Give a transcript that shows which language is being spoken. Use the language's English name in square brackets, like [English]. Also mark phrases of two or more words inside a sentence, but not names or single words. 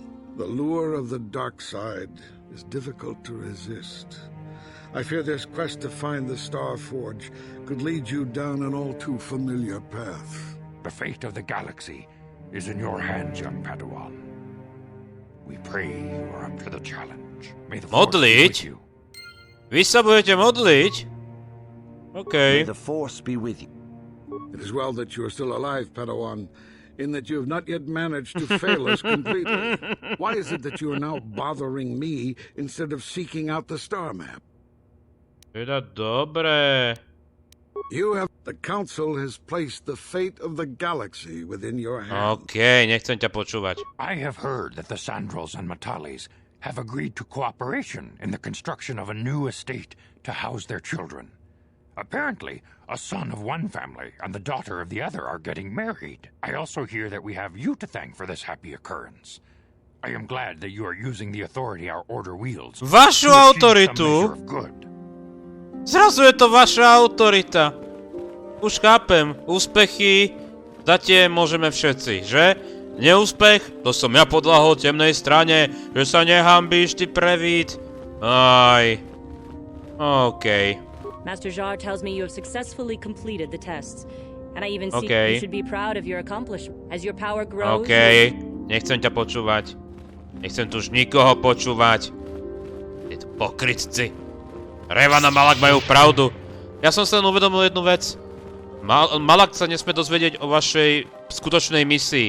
[English] The lure of the dark side is difficult to resist. I fear this quest to find the Star Forge could lead you down an all too familiar path. The fate of the galaxy is in your hands, young Padawan. We pray you are up to the challenge. May the Force be with you. [Slovak] Vy sa budete modliť? [English] May the Force be with you. It is well that you are still alive, Padawan, in that you have not yet managed to fail us completely. Why is it that you are now bothering me instead of seeking out the star map? [Slovak] Teda dobre. [English] The Council has placed the fate of the galaxy within your hands. [Slovak] Nechcem ťa počúvať. [English] I have heard that the Sandrels and Matalis have agreed to cooperation in the construction of a new estate to house their children. Apparently, a son of one family and the daughter of the other are getting married. I also hear that we have you to thank for this happy occurrence. I am glad that you are using the authority our order wields. [Slovak] Vašu autoritu? Zrazu je to vaša autorita. Už chápem, úspechy dáte môžeme všetci, že? Neúspech? To som ja podľahol temnej strane, že sa nehambíš, ty prevít. Aj. [English] Master Jar tells me you have successfully completed the tests. And I even see you should be proud of your accomplishment. As your power grows... [Slovak] Nechcem ťa počúvať. Nechcem tu už nikoho počúvať. Je to pokrytci. Revan a Malak majú pravdu. Ja som sa len uvedomil jednu vec. Malak sa nesmie dozvedieť o vašej skutočnej misii.